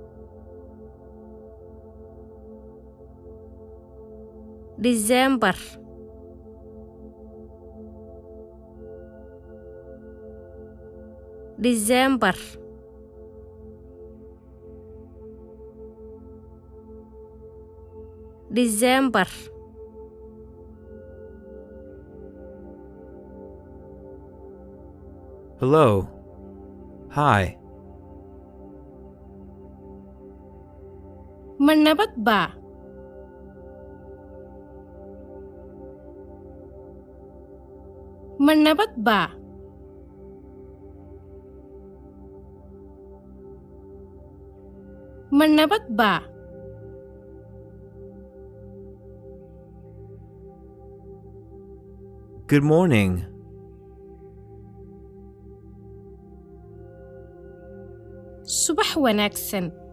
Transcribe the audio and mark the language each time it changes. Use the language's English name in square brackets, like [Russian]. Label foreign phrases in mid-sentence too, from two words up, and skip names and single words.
[English] December December December hello, hi, [Somali] ma nabad baa ma nabad baa ma nabad baa [English] good morning, [Somali] subax wanaagsan